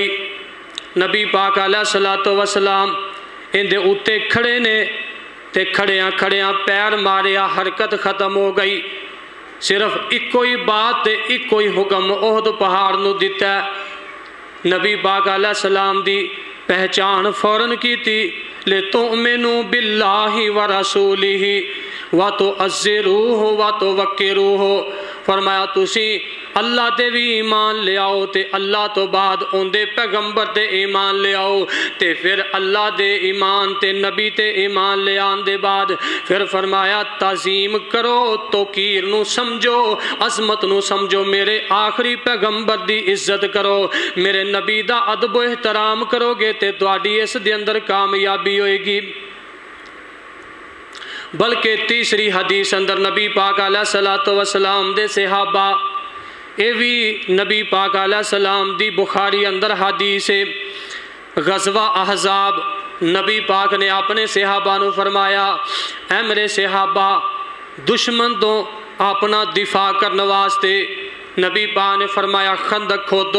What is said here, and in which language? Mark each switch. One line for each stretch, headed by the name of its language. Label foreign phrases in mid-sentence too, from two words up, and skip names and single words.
Punjabi: نبی پاک
Arabic: عليه الصلاة والسلام
Punjabi: ایندے اُتے کھڑے نے تے کھڑیاں کھڑیاں پیر ماریا، حرکت ختم ہو گئی. صرف اکو ہی بات تے اکو ہی حکم احد پہاڑ نوں دتا. نبی پاک علیہ السلام دی پہچان فوراً کی تھی.
Arabic: لتؤمنوا بالله ورسوله وتعزروه وتوقروه,
Punjabi: فرمایا تسی اللہ تے بھی ایمان لے آؤ تے اللہ توں بعد ان کے پیغمبر تے ایمان لے آؤ، تے فیر اللہ دے ایمان تے نبی تے ایمان لے آنے دے بعد فیر فرمایا تعظیم کرو، توقیر نوں سمجھو، عظمت نوں سمجھو، میرے آخری پیغمبر دی عزت کرو، میرے نبی دا ادب و احترام کروگے تے تہاڈی اس دے اندر کامیابی ہووے گی. بلکہ تیسری حدیث اندر نبی پاک
Arabic: عليه الصلاة والسلام
Punjabi: دے صحابہ، یہ بھی نبی پاک علیہ السلام دی بخاری اندر حدیث ہے. غزوہ احزاب نبی پاک نے اپنے صحابہ نوں فرمایا، اے میرے صحابہ، دشمن توں اپنا دفاع کرنے واسطے نبی پاک نے فرمایا خندق کھودو.